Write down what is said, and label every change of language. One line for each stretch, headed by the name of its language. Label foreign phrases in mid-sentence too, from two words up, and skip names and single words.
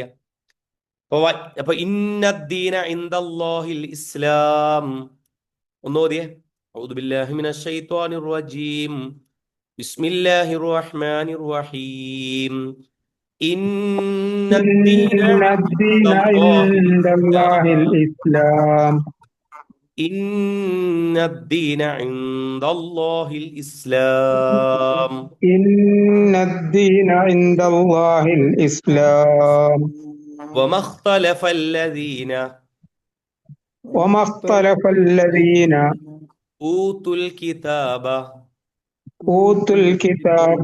Arabic: അപ്പൊ إن الدين عند الله الإسلام. ഒന്നോതിയേ. أعوذ بالله من الشيطان الرجيم. بسم الله الرحمن الرحيم. ഇന്നദ്ദീന إن الدين ഇൻദല്ലാഹിൽ عند الله ഇസ്ലാം. الإسلام إن الدين عند الله الإسلام. إن الدين عند الله الإسلام وما اختلف الذين وما اختلف الذين أوتوا الكتاب أوتوا الكتاب